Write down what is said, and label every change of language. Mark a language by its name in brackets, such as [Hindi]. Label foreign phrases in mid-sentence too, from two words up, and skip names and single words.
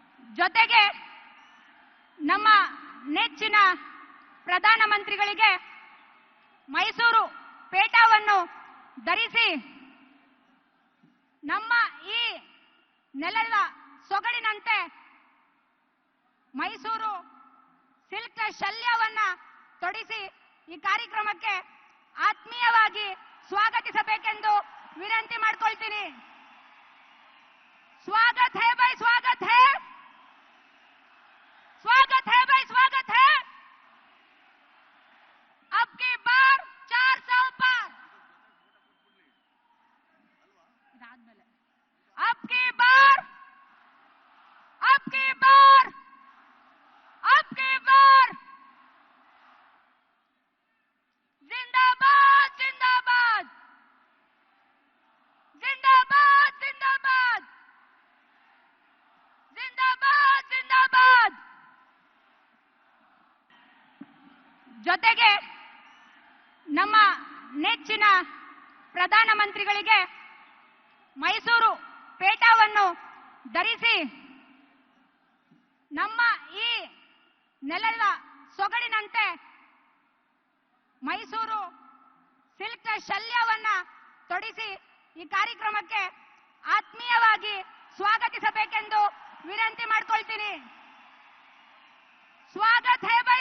[Kannada] ಜೊತೆಗೆ ನಮ್ಮ ನೆಚ್ಚಿನ ಪ್ರಧಾನಮಂತ್ರಿಗಳಿಗೆ ಮೈಸೂರು ಪೇಟವನ್ನು ಧರಿಸಿ ನಮ್ಮ ಈ ನೆಲದ ಸೊಗಡಿನಂತೆ ಮೈಸೂರು ಸಿಲ್ಕ್ ಶಲ್ಯವನ್ನ ತೊಡಿಸಿ ಈ ಕಾರ್ಯಕ್ರಮಕ್ಕೆ ಆತ್ಮೀಯವಾಗಿ ಸ್ವಾಗತಿಸಬೇಕೆಂದು ವಿನಂತಿ ಮಾಡಿಕೊಳ್ತೀನಿ. [Hindi] स्वागत है भाई, स्वागत है, स्वागत है भाई, स्वागत है। अब की बार 400 पार, अब की बार, अब की बार, अब की बार जिंदाबाद, जिंदाबाद, जिंदाबाद, जिंदाबाद, जिंदाबाद, जिंदाबाद। [Kannada] ಜೊತೆಗೆ ನಮ್ಮ ನೆಚ್ಚಿನ ಪ್ರಧಾನಮಂತ್ರಿಗಳಿಗೆ ಮೈಸೂರು ಪೇಟವನ್ನು ಧರಿಸಿ ನಮ್ಮ ಈ ನೆಲದ ಸೊಗಡಿನಂತೆ ಮೈಸೂರು ಸಿಲ್ಕ್ ಶಲ್ಯವನ್ನ ತೊಡಿಸಿ ಈ ಕಾರ್ಯಕ್ರಮಕ್ಕೆ ಆತ್ಮೀಯವಾಗಿ ಸ್ವಾಗತಿಸಬೇಕೆಂದು ವಿನಂತಿ ಮಾಡಿಕೊಳ್ತೀನಿ. [Hindi] स्वागत है